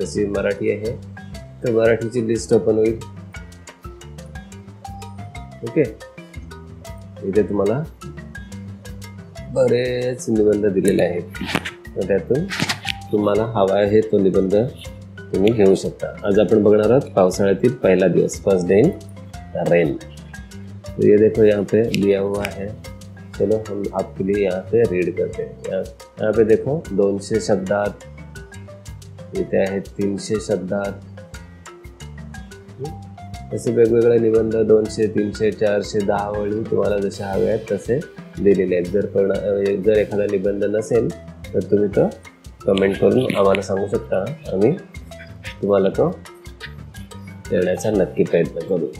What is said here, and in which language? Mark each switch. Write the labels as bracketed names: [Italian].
[Marathi] जशी मराठी आहे तर मराठीची लिस्ट ओपन होईल, ओके। इथे तुम्हाला बरेच निबंध दिलेले आहेत, त्यातून तुम्हाला हवा आहे तो निबंध तुम्ही घेऊ शकता। आज आपण बघणार आहोत पावसाळ्यातील पहिला दिवस, फर्स्ट डे इन रेन। [Hindi] तो ये देखो यहाँ पे लिया हुआ है, चलो हम आपके लिए यहाँ पे रीड करते हैं। यहाँ पे देखो [Marathi] 200 शब्दात, इथे आहेत 300 शब्दात, असे वेगवेगळे निबंध 200, 300, 400, 10 ओळी तुम्हाला जसे हवे आहेत तसे दिलेले आहेत। जर एखादा निबंध नसेल तर तुम्ही तो कमेंट करून आम्हाला सांगू शकता, आम्ही तुम्हाला तो देण्याचा नक्की प्रयत्न करू।